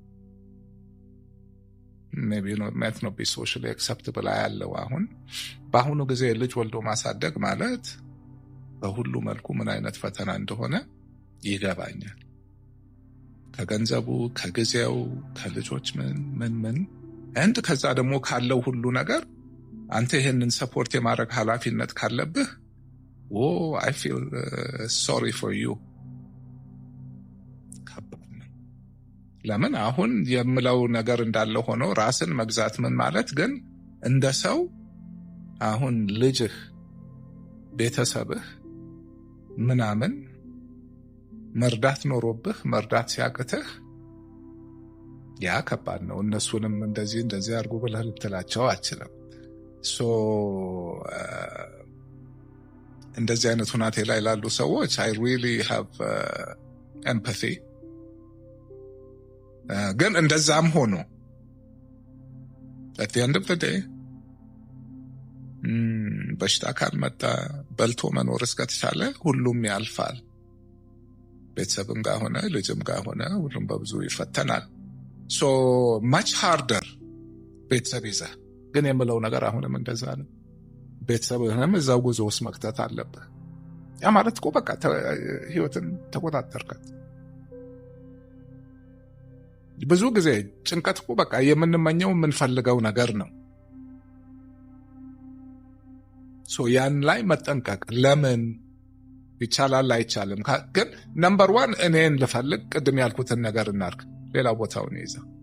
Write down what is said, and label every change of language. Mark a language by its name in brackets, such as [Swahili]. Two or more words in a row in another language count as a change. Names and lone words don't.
[Amharic] ሜት ነው [English] be socially acceptable [Amharic] ያለው አሁን በአሁኑ ጊዜ ልጅ ወልዶ ማሳደግ ማለት በሁሉ መልኩ ምን አይነት ፈተና እንደሆነ ይገባኛል። ከገንዘቡ፣ ከጊዜው፣ ከልጆች ምን እንድ ከዛ ደግሞ ካለው ሁሉ ነገር አንተ ይሄንን ሰፖርት የማድረግ ኃላፊነት ካለብህ [English] I feel sorry for you። [Amharic] ከባድ ነው። ለምን አሁን የምለው ነገር እንዳለ ሆኖ ራስን መግዛት ምን ማለት ግን እንደ ሰው አሁን ልጅህ፣ ቤተሰብህ ምናምን መርዳት ኖሮብህ መርዳት ሲያቅትህ ያ ከባድ ነው። እነሱንም እንደዚህ አድርጉ ብለህ ልትላቸው አችልም። እንደዚህ አይነት ሁናቴ ላይ ላሉ ሰዎች [English] I really have empathy። [Amharic] ግን እንደዛም ሆኖ [English] at the end of the day [Amharic] በሽታ ካልመጣ በልቶ መኖር እስከተቻለ ሁሉም ያልፋል። ቤተሰብም ጋር ሆነ ልጅም ጋር ሆነ ሁሉም በብዙ ይፈተናል። [English] so much harder [Amharic] ቤተሰብ ይዘህ ግን የምለው ነገር አሁንም እንደዛ ነው። ቤተሰብህንም እዛው ጉዞ ውስጥ መክተት አለብህ። ያ ማለት እኮ በቃ ህይወትን ተቆጣጠርካት። ብዙ ጊዜ ጭንቀት እኮ በቃ የምንመኘው የምንፈልገው ነገር ነው። ያን ላይ መጠንቀቅ ለምን ይቻላል አይቻልም። ግን ነምበር 1 እኔን ልፈልግ፣ ቅድም ያልኩትን ነገር እናርግ፣ ሌላ ቦታውን ይዛ